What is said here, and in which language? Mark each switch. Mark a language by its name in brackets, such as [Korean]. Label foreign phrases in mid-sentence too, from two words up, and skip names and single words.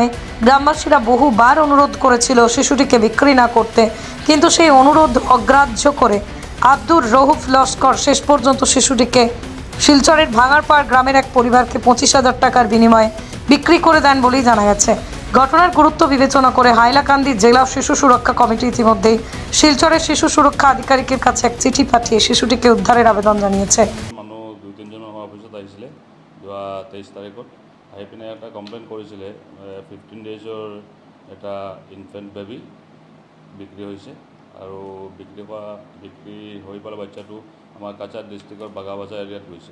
[Bangla] গ্রামবাসীরা বহুবার অনুরোধ করেছিল শিশুটিকে বিক্রি না করতে, কিন্তু সেই অনুরোধ অগ্রাহ্য করে আব্দুর রউফ লস্কর শেষ পর্যন্ত শিশুটিকে শিলচরের ভাঙারপাড় গ্রামের এক পরিবারকে 25,000 টাকার বিনিময়ে বিক্রি করে দেন বলেই জানা গেছে। ঘটনার গুরুত্ব বিবেচনা করে হাইলাকান্দি জেলা শিশু সুরক্ষা কমিটি ইতিমধ্যেই শিলচরের শিশু সুরক্ষা আধিকারিকের কাছে এক চিঠি পাঠিয়ে শিশুটিকে উদ্ধারের আবেদন জানিয়েছে। [Assamese] মানুহ 2-3 জনৰ অফিসত আহিছিলে যোৱা 23 তাৰিখত আহি পিনে এটা কমপ্লেইন কৰিছিলে 15 ডেজৰ এটা [English] infant baby [Assamese] বিক্ৰী হৈছে আৰু বিক্ৰী হৈ পেলাই বাচ্চাটো আমাৰ কাছাৰ ডিষ্ট্ৰিক্টৰ বাগাবাজাৰ এৰিয়াত গৈছে।